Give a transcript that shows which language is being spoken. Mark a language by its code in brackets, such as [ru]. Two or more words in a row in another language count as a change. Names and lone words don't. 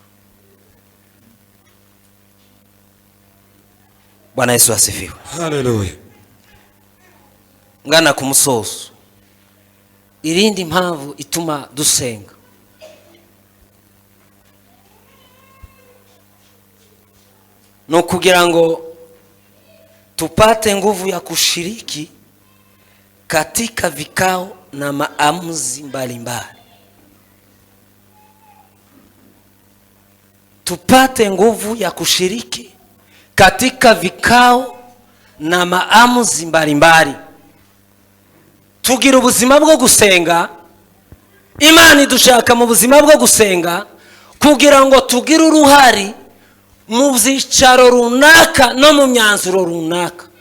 [sw] Bwana Yesu asifiwe. Hallelujah. [rw] Ngana ku musozo, irindi mpamvu ituma dusenga, no kugira ngo [sw] tupate nguvu ya kushiriki katika vikao na maamuzi mbalimbali. Tupate nguvu ya kushiriki katika vikao na maamuzi mbalimbali. [rw] Tugira ubuzima bwo gusenga. Imana idushaka mu buzima bwo gusenga kugira ngo tugire uruhari mu byicaro runaka no mu myanzuro runaka.